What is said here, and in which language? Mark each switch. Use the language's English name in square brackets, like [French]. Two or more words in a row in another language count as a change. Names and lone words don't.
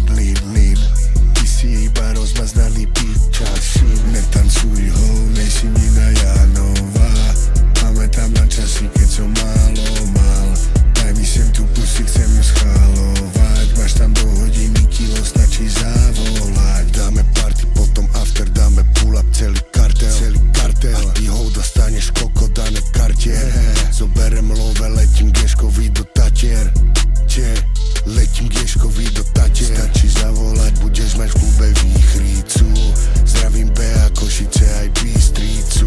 [Slovak] Ty si iba rozmaznaný pičasin. Netancuj ho, nejsi Nina Janová. Pamätám na časy, keď som málo mal. Daj mi sem tú pussy, chcem ju schalovať. Máš tam do hodiny kilo, stačí zavolať. Dáme party, potom after, dáme [English] pull up [Slovak] celý kartel. A ty ho dostaneš koko, dané kartier. Zoberem love, letím Geškovi do Tatier. Letím Geškovi do Tatier. Stačí zavolať, budeš mať v klube výchricu. Zdravím Bea, Košice aj Bystricu.